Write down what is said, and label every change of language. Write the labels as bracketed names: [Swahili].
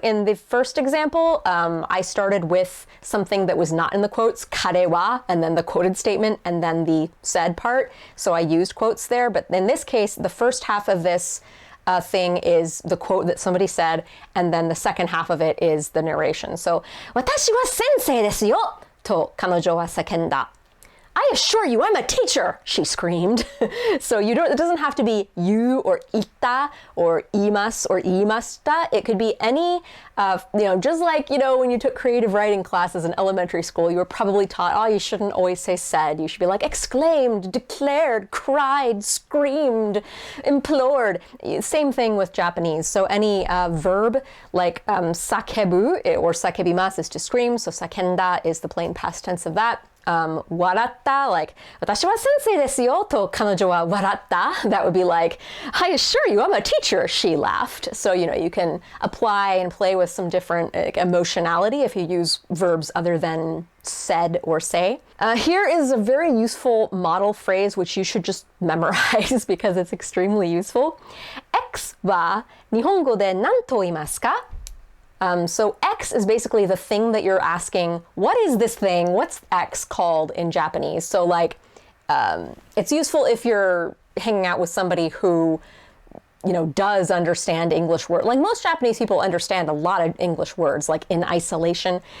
[English] In the first example, I started with something that was not in the quotes, [Japanese] 彼は, [English] and then the quoted statement, and then the said part. So I used quotes there, but in this case, the first half of this thing is the quote that somebody said, and then the second half of it is the narration. [Japanese] So, 私は先生ですよ, と彼女は叫んだ. [English] I assure you, I'm a teacher, she screamed. So it doesn't have to be you or ita or imas or imasta. It could be any, just like, when you took creative writing classes in elementary school, you were probably taught, you shouldn't always say said. You should be like exclaimed, declared, cried, screamed, implored. Same thing with Japanese. So any verb like sakebu or sakebimasu is to scream. So sakenda is the plain past tense of that. [Japanese] 笑った [English] like [Japanese] 私は先生ですよ と彼女は笑った [English] that would be like I assure you I'm a teacher she laughed. So you can apply and play with some different emotionality if you use verbs other than said or say. Here is a very useful model phrase which you should just memorize because it's extremely useful. [Japanese] X は日本語で何と言いますか? [English] So X is basically the thing that you're asking, what is this thing? What's X called in Japanese? So like, it's useful if you're hanging out with somebody who, does understand English words. Like most Japanese people understand a lot of English words, like in isolation.